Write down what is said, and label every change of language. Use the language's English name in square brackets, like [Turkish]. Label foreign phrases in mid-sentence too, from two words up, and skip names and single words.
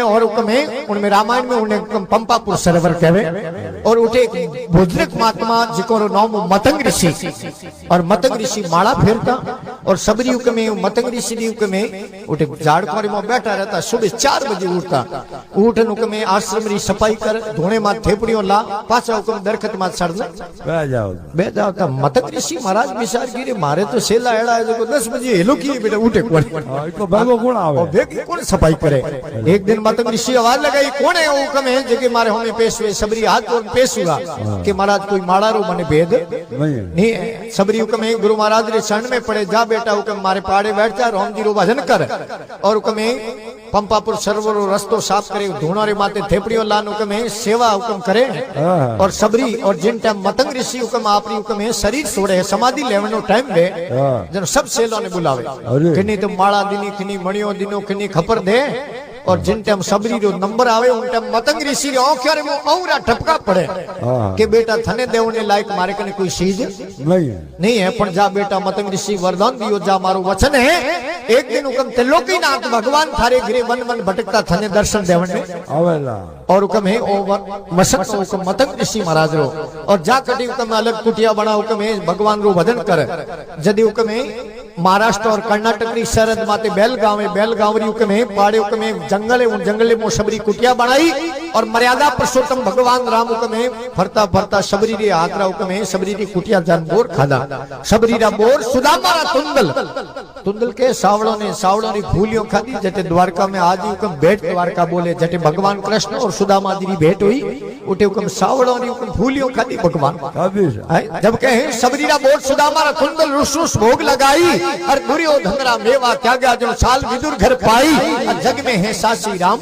[Marwari] और उकम में उनमें रामायण में उन्हें पंपापुर सरोवर कहवे और उठे बुजुर्ग महात्मा जिको नाम मतंग ऋषि और मतंग ऋषि माला फेरता और सबरी उक में मतंग ऋषि उक में उठे झाड़ कुमारी में बैठा रहता सुबह 4 बजे उठता उठन उक में आश्रम री सफाई कर धोने मां थेपड़ियों ला पाछा उकम दरखत मां सड़ना बे जाओ ता मतंग ऋषि महाराज विचार की मारे तो सेला एड़ा है जो 10 बजे हेलो की बेटा उठे कोण तो भागो कोण आवे और बेगी कोण सफाई करे एक दिन मतंग ऋषि आवाज लगाई कौन है उक में जके मारे हमें पेशवे सबरी हाथ जोड़ पेश हुआ कि महाराज कोई माड़ारो मने भेद नहीं है सबरी उक में गुरु महाराज रे शरण में पड़े जा बेटा उक मारे पाड़े बैठ जा राम जी रो भजन कर और उक में पंपापुर सरोवर रस्तो साफ करे धोना रे माते थेपड़ियों लान उक में सेवा हुकम करे और सबरी और जिन टाइम मतंग ऋषि हुकम आपरी हुकम में शरीर छोड़े समाधि लेवनो टाइम दे जन सब सेलो ने बुलावे किनी तो माला दिनी किनी मणियो दिनो किनी खपर दे और जिन टाइम सबरी रो नंबर आवे उन टाइम मतंग ऋषि रे आंखों रे औरा ठपका पड़े के बेटा थने देवने लायक मारे कने कोई चीज नहीं है पर जा बेटा मतंग ऋषि वरदान दियो जा मारो वचन है एक दिन हुकम त्रिलोकीनाथ भगवान थारे घरे वन वन भटकता थने दर्शन देवने आवेला और हुकम है ओ मसक हुकम मतंग ऋषि महाराज रो और जा कटी हुकम अलग कुटिया बना हुकम है भगवान रो भजन कर जदी हुकम है महाराष्ट्र और कर्नाटक री सरहद माते बेलगांव री हुकम है पाड़े हुकम है जंगल है उन जंगल में सबरी कुटिया बनाई और मर्यादा पुरुषोत्तम भगवान राम हुकम है फरता फरता सबरी री आत्रा हुकम है सबरी री कुटिया जान बोर खादा सबरी रा बोर सुदामा रा तुंदल के सावड़ों ने सावड़ों री फूलियों खादी जटे द्वारका में आज हुकम भेंट द्वारका बोले जटे भगवान कृष्ण और सुदामा जी री भेंट हुई उठे हुकम सावड़ों री हुकम फूलियों खादी भगवान जब कहे सबरी रा बोर सुदामा रा तुंदल रुस भोग लगाई और दुर्योधन रा मेवा त्यागा जो साल विदुर घर पाई जग में है सासी राम